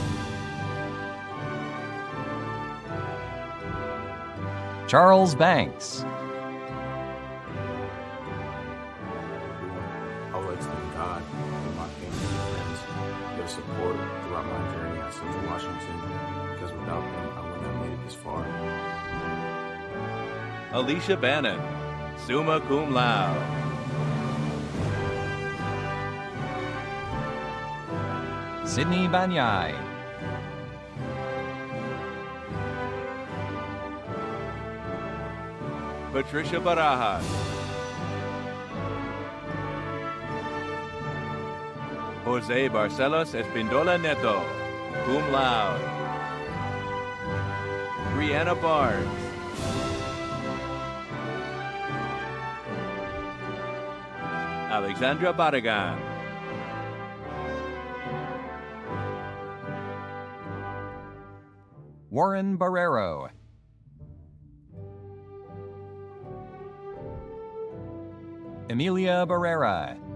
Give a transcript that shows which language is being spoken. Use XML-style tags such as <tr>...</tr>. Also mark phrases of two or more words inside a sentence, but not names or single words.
<en>Charles Banks. I would like to thank God and my family and friends for their support throughout my journey at Central Washington, because without them, I wouldn't have made it this far. Alicia Bannon,</en> <la>summa cum laude.</la> <en>Sydney Banyai. Patricia Barajas. Jose Barcelos Espindola Neto,</en> <la>cum laude.</la> <en>Brianna Barnes. Alexandra Barragan. Warren Barrero. Emilia Barrera.</en>